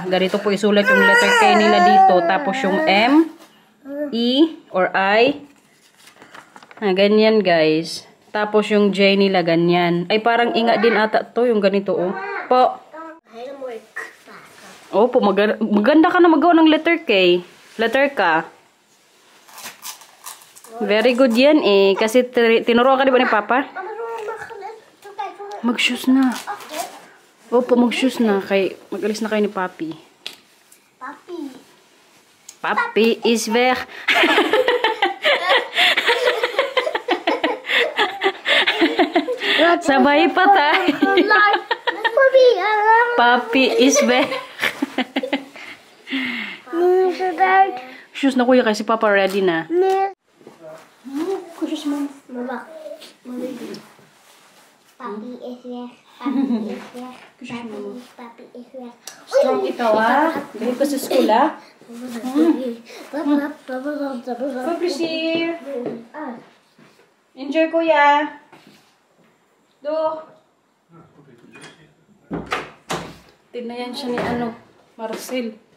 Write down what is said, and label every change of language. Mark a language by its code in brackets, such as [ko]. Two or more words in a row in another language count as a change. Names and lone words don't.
[tl] Ganito po isulat yung letter K nila dito. Tapos yung M, E, or I. Ganyan, guys. Tapos yung J nila, ganyan. Ay, parang inga din ata to, yung ganito, oh. Po. Oh, po, maganda ka na magawa ng letter K. Letter K. Very good yan, eh. Kasi tinuruan ka di ba ni Papa? Mag-shoes na. Opo, mag-shoes na. Mag-alis na kayo ni Papi. Papi. [nl] Papi is weg. [tl] Sabay pa tayo. [nl] Papi is weg. [tl] Shoes na kuya kasi Papa ready na. Shoes mo. [nl] Mama. Papi is weg. Papi is weg. Papi is weg. [tl] Strong ikaw, ah. Dahil ka sa school, ah. Papi, enjoy, kuya. Do. Tinayan siya ni Marcel.